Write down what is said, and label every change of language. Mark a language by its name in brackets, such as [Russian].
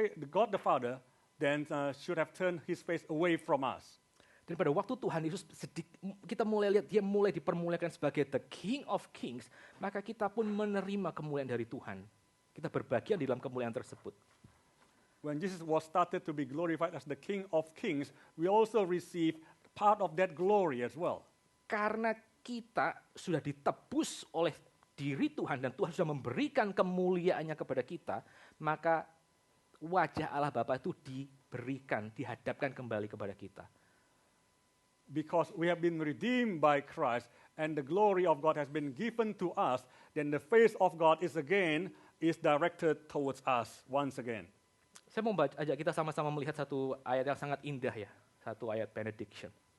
[English] God the Father then should have turned his face away from us. [Indonesian] Dan pada waktu Tuhan Yesus kita mulai lihat dia mulai dipermuliakan sebagai [English] the King of Kings, [Indonesian] maka kita pun menerima kemuliaan dari Tuhan. Kita berbagian di dalam kemuliaan tersebut. [English] When Jesus was started to be glorified as the King of Kings, we also receive part of that glory as well. [Indonesian] Karena kita sudah ditebus oleh diri Tuhan dan Tuhan sudah memberikan kemuliaannya kepada kita, maka wajah Allah Bapa itu dihadapkan kembali kepada kita. [English] Because we have been redeemed by Christ and the glory of God has been given to us, then the face of God is directed towards us once again. [Indonesian] Saya mau ajak kita sama-sama melihat satu ayat yang sangat indah ya, satu ayat benediction.